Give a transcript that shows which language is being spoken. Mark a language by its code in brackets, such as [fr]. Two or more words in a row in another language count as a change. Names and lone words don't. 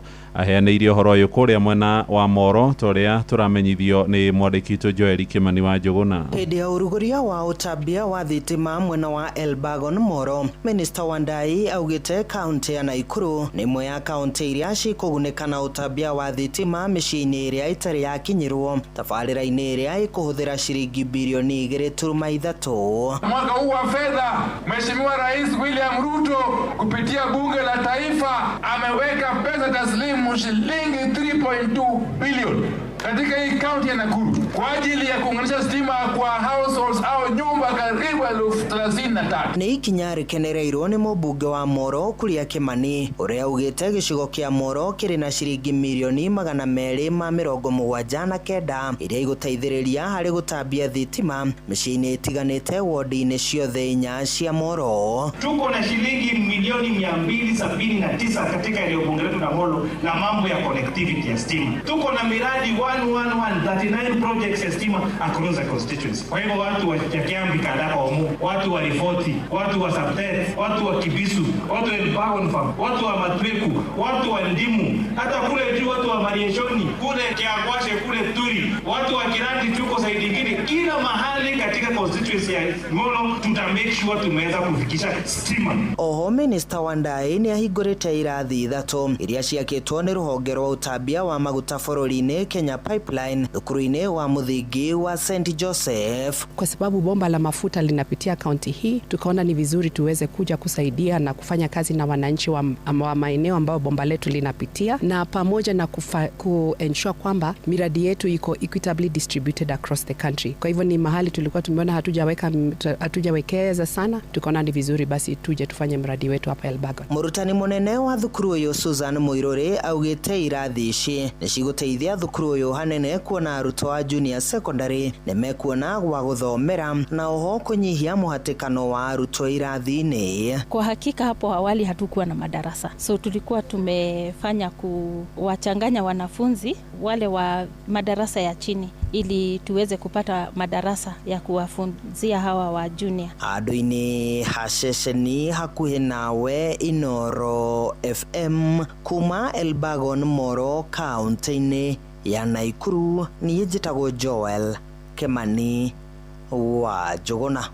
[ki] Aheanĩire ũhoro ũyũ kũrĩa mwena wa Moro torĩa tũramenyithio nĩ mwandĩki witũ Joel Kimani wa Njuguna. Hĩndĩ ya ũrugũria wa ũtambia wa thitima mwena wa Elbagon Moro, Minista Wandayi augĩte kaunti ya Naikuru nĩ imwe ya kaunti iria cikũgunĩka na ũtambia wa thitima mĩciĩ-inĩ ĩrĩa ĩtarĩ yakinyĩrwo tabarĩra-inĩ ĩrĩa ĩkũhũthĩra ciringi bilioni 2.3. [sw] Mwaka huu wa fedha, Mheshimiwa Rais William Ruto kupitia bunge la taifa ameweka pesa taslimu shilingi 3.2 bilioni katika hii kaunti ya Nakuru kwa ajili ya kuunganisha stima kwa households au nyumba karibu 33,000. [ki] Nĩ ikinya rĩkenereirwo nĩ mũmbunge wa Moro Kuria Kimani ũrĩa augĩte gĩcigo kĩa Moro kĩrĩ na ciringi milioni 279 iria igũteithĩrĩria harĩ gũtambia thitima mĩciĩ-inĩ ĩtiganĩte wodi-inĩ ciothe 4 cia Moro. [sw] Tuko na shilingi milioni 279 katika eneo bunge letu la Moro na mambo ya connectivity ya stima. Tuko na miradi 139 projects ya stima [en] across the constituency. [sw] Kwa hivyo watu wa Kiambi, Kadapa, Omu, watu wa Rifoti, watu wa Saptet, watu wa Kibisu, watu wa Elbagon Farm, watu wa Matweku, watu wa Ndimu, hata kule juu watu wa Marieshoni, kule Kiagwashe, kule Turi, watu wa Kirandi, tuko saidi ingine, kila mahali katika constituency ya Moro tuta [en] make sure [sw] tumeweza kufikisha stima. [ki] Oho Minista Wandayi nĩ ahingũrĩte irathi 3 iria ciakĩtwo nĩ rũhonge rwa ũtambia wa maguta bũrũri-inĩ Kenya Pipeline thukuru-inĩ wa mũthingi wa St. Joseph. [sw] Kwa sababu bomba la mafuta linapitia kaunti hii, tukaona ni vizuri tuweze kuja kusaidia na kufanya kazi na wananchi wa maeneo ambao bomba letu linapitia, na pamoja na ensure kwamba miradi yetu iko [en] equitably distributed across the country. [sw] Kwa hivyo ni mahali tulikuwa tumeona hatujawekeza sana, tukaona ni vizuri basi tuje tufanye mradi wetu hapa Elbagon. [ki] Mũrutani mũnene wa thukuru ũyũ Susan Mũirũrĩ augĩte irathi ici nĩ cigũteithia thukuru ũyũ hanene kuona arutwo a [en] junior secondary [ki] nĩ mekuona gwa gũthomera na oho kũnyihia mũhatĩkano wa arutwo irathi-inĩ. [sw] Kwa hakika hapo awali hatukuwa na madarasa, so tulikuwa tumefanya kuwachanganya wanafunzi wale wa madarasa ya chini ili tuweze kupata madarasa ya kuwafunzia hawa wa junior. [ki] Handũ-inĩ ha ceceni hakuhĩ nawe Inoro FM kuma Elbagon Moro kaunti-inĩ ya Naikuru, niĩ njĩtagwo Joel Kimani wa Njuguna.